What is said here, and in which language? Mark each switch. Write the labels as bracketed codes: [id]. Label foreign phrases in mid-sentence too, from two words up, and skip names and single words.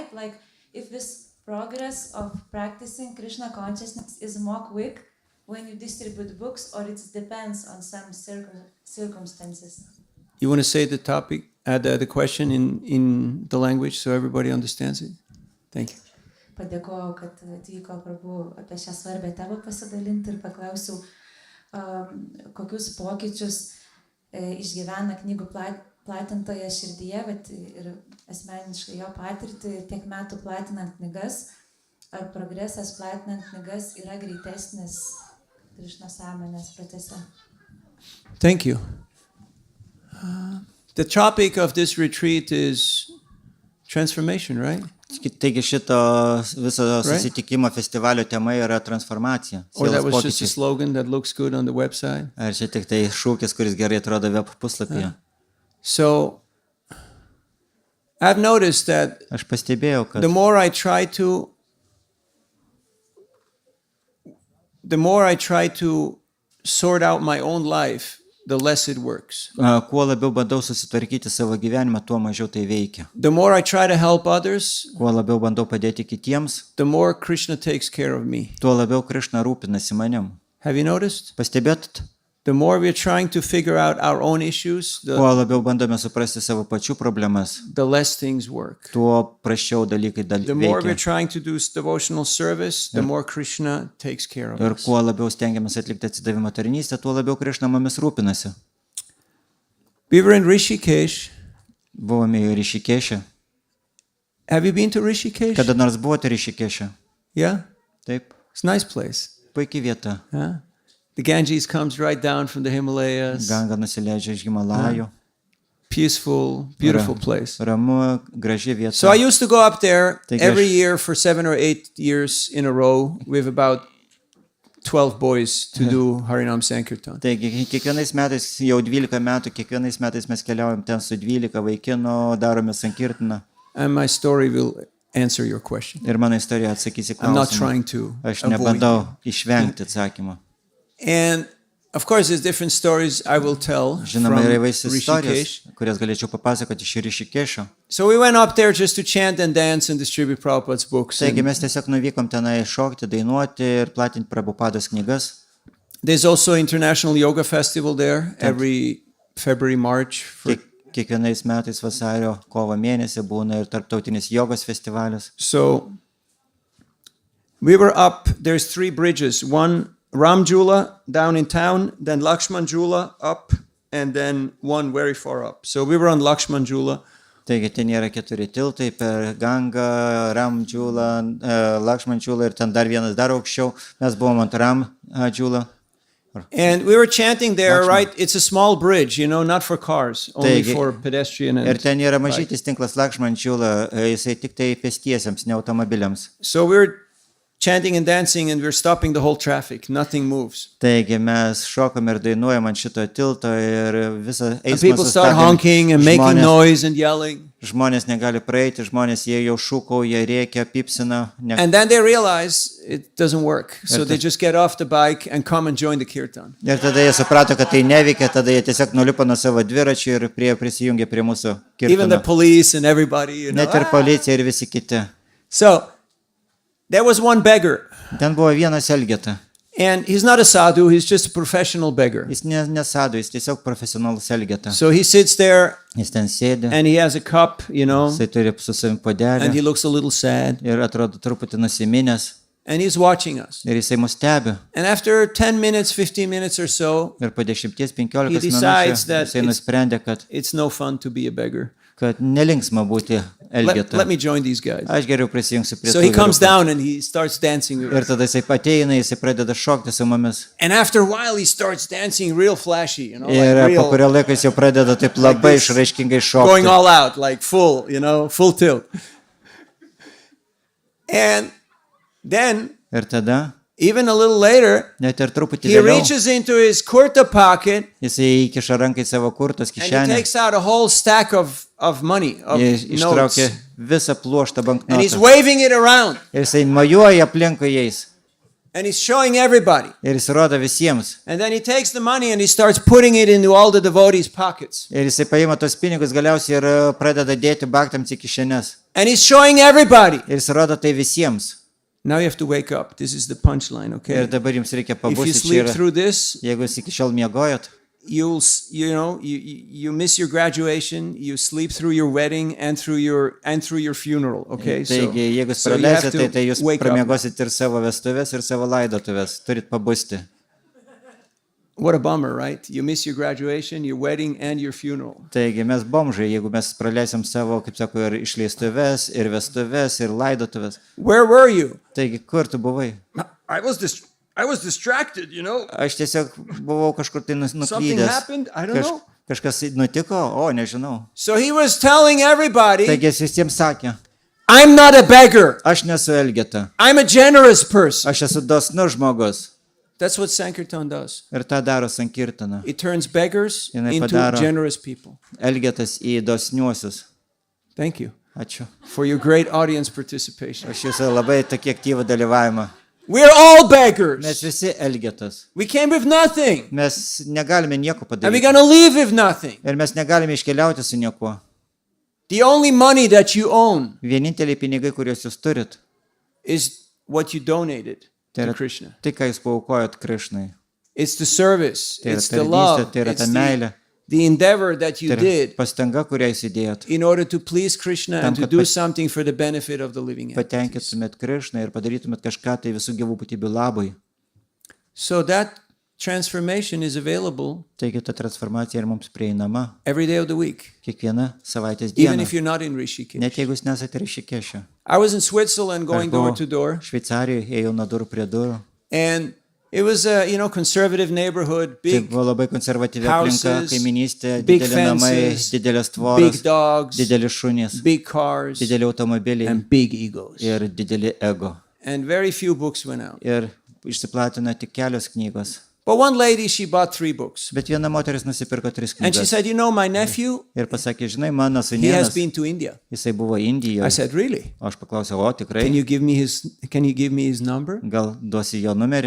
[en] Like if this progress of practicing Krishna consciousness is more quick when you distribute books, or it depends on some circumstances? You want to say the topic, the question in the language so everybody understands it? Thank you. [lt] Padėkojau, kad atvyko Prabhu apie šią svarbę temą pasidalinti ir paklausiau, kokius pokyčius išgyvena knygų platintoje širdyje, bet ir asmeniškai jo patirtį tiek metų platinant knygas, ar progresas platinant knygas yra greitesnis Krishna sąmonės procese. [en] Thank you. The topic of this retreat is transformation, right? [lt] Taigi šito viso susitikimo festivalio tema yra transformacija. [en] Or that [lt] Sielos [en] was just a [lt] pokyčiai. [en] slogan that looks good on the website? [lt] Ar čia tik tai šūkis, kuris gerai atrodo web puslapyje? [en] So I've noticed that [lt] Aš pastebėjau, kad [en] the more I try to sort out my own life, the less it works. [lt] kuo labiau bandau susitvarkyti savo gyvenimą, tuo mažiau tai veikia. [en] The more I try to help others, [lt] Kuo labiau bandau padėti kitiems, [en] the more Krishna takes care of me. [lt] tuo labiau Krišna rūpinasi manim. [en] Have you noticed? [lt] Pastebėt, [en] The more we're trying to figure out our own issues, [lt] kuo labiau bandome suprasti savo pačių problemas, [en] the less things work. [lt] tuo prasčiau dalykai [en] The more we're [lt] veikia. [en] trying to do devotional service, the more Krishna takes care of [lt] Ir [en] us. [lt] kuo labiau stengiamės atlikti atsidavimo tarnystę, tuo labiau Krišna mumis rūpinasi. [en] We were in Rishikesh. [lt] Buvome į Rišikešę. [en] Have you been to Rishikesh? [lt] Kada nors buvote Rišikešę? [en] Yeah? [lt] Taip, [en] It's a nice place. [lt] puikiai vieta. Huh? [en] The Ganges comes right down from the Himalayas. [lt] Ganga nusileidžia iš Himalajų. [en] Peaceful, beautiful place. [lt] Ramu, graži vieta. [en] So I used to go up there Take every a- year for 7 or 8 years in a row with about 12 boys to do Harinam Sankirtan. [lt] Taigi, kiekvienais metais, jau 12 metų, kiekvienais metais mes keliaujam ten su 12 vaikinų, darome sankirtiną. [en] And my story will answer your question. [lt] Ir mano istorija atsakys į [en] I'm not [lt] klausimą. [en] trying to [lt] Aš [en] avoid. [lt] nebandau išvengti atsakymą. [en] And of course, there's different stories I will tell [lt] Žinoma, [en] from [lt] yra įvairios istorijos, [en] Rishikesh. [lt] kurias galėčiau papasakoti iš Rišikešo. [en] So we went up there just to chant and dance and distribute Prabhupada's books. [lt] Taigi [en] And [lt] mes tiesiog nuvykom tenai šokti, dainuoti ir platinti Prabhupados knygas. [en] there's also International Yoga Festival there every February, March. [lt] Kiekvienais metais vasario, kovo mėnesį būna ir tarptautinis jogos festivalis. [en] So we were up, there's 3 bridges. One, Ramjula down in town, then Lakshmanjula up, and then one very far up. So we were on Lakshmanjula. [lt] Taigi ten yra 4 tiltai per Gangą, Ramdžiulą, Lakšmančiulą ir ten dar vienas dar aukščiau. Mes buvom ant Ramdžiulą. [en] And we were chanting there, Lakshman. right? It's a small bridge, not for cars, only [lt] Taigi- [en] for pedestrian. [lt] Ir [en] And [lt] ten yra mažytis tinklas Lakšmančiulą, jisai tik tai pėstiesiems, ne automobiliams. [en] so we were chanting and dancing, and we're stopping the whole traffic. Nothing moves. [lt] Taigi mes šokam ir dainuojam ant šito tilto ir visą [en] And people [lt] eismą [en] start honking and making noise and yelling. [lt] žmonės negali praeiti, žmonės jie jau šūkauja, rėkia, pipsina. [en] And then they realize it doesn't work. So they just get off the bike and come and join the kirtan. [lt] Ir tada jie suprato, kad tai neveikia, tada jie tiesiog nulipo nuo savo dviračių ir prisijungė prie mūsų [en] Even the [lt] kirtano. [en] police and everybody, you know. [lt] Net ir policija ir visi kiti. [en] So there was one beggar. [lt] Ten buvo vienas Elgeta. [en] And he's not a sadhu, he's just a professional beggar. [lt] Jis nesado, jis tiesiog profesionalus Elgeta. [en] So he sits there [lt] Jis ten sėdi, [en] and he has a cup, you know, [lt] jisai turi su savim [en] and [lt] puodelį [en] he looks a little sad. [lt] ir atrodo truputį nusiminęs. [en] And he's watching us. [lt] Ir jisai mus stebi. [en] And after 10 minutes, 15 minutes or so, [lt] Ir po 10-15 [en] he decides [lt] minučių [en] that [lt] jisai nusprendė, [en] it's no fun to be a beggar. [lt] kad nelinksma būti Elgeta. [en] Let me join these guys. [lt] Aš geriau prisijungsiu prie [en] So [lt] tų [en] he comes [lt] vyrukų. [en] down and he starts dancing with [lt] Ir [en] us. [lt] tada jisai ateina, jisai pradeda šokti su mumis. [en] And after a while, he starts dancing real flashy, you know, [lt] Ir [en] like [lt] po [en] real, [lt] kurio laiko jis jau pradeda taip labai [en] this, [lt] išraiškingai [en] going [lt] šokti. [en] all out, like full, you know, full tilt. And then, [lt] Ir tada, [en] even a little later, [lt] net ir truputį [en] he [lt] vėliau, [en] reaches into his kurta pocket [lt] jisai įkiša ranką į savo kurtos [en] and he [lt] kišenę. [en] takes out a whole stack of money, of [lt] Jis ištraukė [en] notes. [lt] visą pluoštą [en] And he's [lt] banknotą. [en] waving it around. [lt] Ir jisai mojuoja aplinkui jais. [en] And he's showing everybody. [lt] Ir jis rodo visiems. [en] And then he takes the money and he starts putting it into all the devotees' pockets. [lt] Ir jisai paima tos pinigus galiausiai ir pradeda dėti baktams į kišenes. [en] And he's showing everybody. [lt] Ir jis rodo tai visiems. [en] Now you have to wake up. This is the punchline, okay? [lt] Ir dabar jums reikia [en] If you [lt] pabusti. Čia [en] sleep [lt] yra, [en] through this, [lt] jeigu jūs iki šiol miegojot, [en] you miss your graduation, you sleep through your wedding and through your funeral, okay? [lt] taigi jeigu jūs [en] so you have [lt] praleisit, [en] to [lt] tai jūs [en] wake up. [lt] pramiegosit ir savo vestuvės, ir savo laidotuvės. Turit pabusti. [en] What a bummer, right? You miss your graduation, your wedding and your funeral. [lt] Taigi mes bomžai, jeigu mes praleisim savo, kaip sako, ir išleistuvės, ir vestuvės, ir laidotuvės. [en] Where were you? [lt] Taigi, kur tu buvai? [en] I was distracted, you know. [lt] Aš tiesiog buvau kažkur tai [en] Something [lt] nuklydęs. [en] happened, I don't know. [lt] Kažkas nutiko, o nežinau. [en] So he was telling everybody, [lt] Taigi jis visiems sakė, [en] I'm not a beggar. [lt] aš nesu Elgeta, [en] I'm a generous person. [lt] aš esu dosnus žmogus. [en] That's what Sankirtan does. [lt] Ir tą daro Sankirtana. [en] It turns beggars [lt] Jinai [en] into [lt] padaro- [en] generous people. [lt] Elgetas į dosniuosius. [en] Thank you [lt] Ačiū. [en] for your great audience participation. [lt] Aš jūsų labai tokį aktyvų dalyvavimą. [en] We're all [lt] Mes [en] beggars. [lt] visi Elgetas. [en] We came with nothing. [lt] Mes negalime nieko [en] And we're [lt] padaryti. [en] going to leave with nothing. [lt] Ir mes negalime iškeliauti su niekuo. [en] The only money that you own [lt] Vieninteliai pinigai, kuriuos jūs turit, [en] is what you donated [lt] tai [en] to [lt] yra [en] Krishna. [lt] tai, ką jūs paaukojot Krišnai. [en] It's the service. [lt] Tai yra [en] It's the [lt] tarnystė, [en] love. [lt] tai yra [en] It's [lt] ta meilė, [en] the endeavor that you [lt] tai yra [en] did [lt] pastanga, kurią jūs įdėjot. [en] in order to please Krishna and [lt] Tam, [en] to [lt] kad [en] do something for the benefit of the living entities. [lt] Patenkintumėt Krišną ir padarytumėt kažką tai visų gyvų būtybių labui. [en] So that transformation is available [lt] Taigi ta transformacija ir mums prieinama [en] every day of the week, [lt] kiekvieną savaitės [en] even [lt] dieną. [en] if you're not in Rishikesh. [lt] Net jeigu jūs nesate Rišikešė. [en] I was in Switzerland [lt] Aš [en] going door to [lt] buvau [en] door, [lt] Šveicarijoje, ėjau nuo durų prie durų. [en] and it was a conservative neighborhood, [lt] Tai [en] big [lt] buvo labai konservatyvi aplinka, [en] houses, [lt] kaiminystė, [en] big [lt] dideli namai, [en] fences, [lt] didelės [en] big [lt] tvoros, [en] dogs, [lt] dideli šunys, [en] big cars, [lt] dideli automobiliai [en] and big egos. [lt] ir dideli ego. [en] And very few books went out. [lt] Ir išsiplatino tik kelios knygos. [en] But one lady, she bought 3 books. [lt] Bet viena moteris nusipirko 3 [en] And she [lt] knygas. [en] said, my nephew, [lt] Ir pasakė, žinai, mano [en] he has [lt] sūnėnas, [en] been to India. [lt] jisai buvo [en] I [lt] Indijoje. [en] said, really? [lt] O aš paklausiau, o tikrai, [en] Can you give me his number? [lt] gal duosi jo numerį?